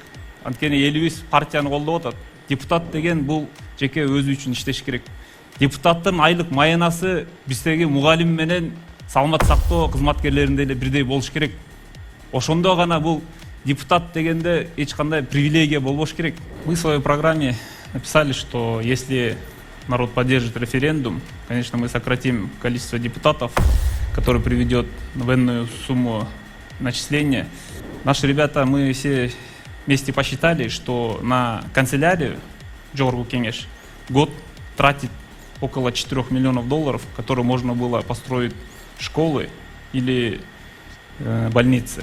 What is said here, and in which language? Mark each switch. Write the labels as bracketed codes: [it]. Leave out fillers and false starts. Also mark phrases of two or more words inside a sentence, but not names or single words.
[ky] Анткени элибиз партияны колдоп атат. Депутат деген бул жеке өзү үчүн иштеш керек. Депутаттын айлык маянасы биздеги мугалим менен саламат сактоо кызматкерлеринде эле бирдей болуш керек. Ошондо гана бул депутат дегенде эч кандай привилегия болбош керек. [ru] Мы в своей программе написали, что если народ поддержит референдум, конечно, мы сократим количество депутатов, который приведет в энную сумму начисления. Наши ребята, мы все вместе посчитали, что на канцелярию Жогорку Кеңеш год тратит около 4 миллионов долларов, которые можно было построить школы или больницы.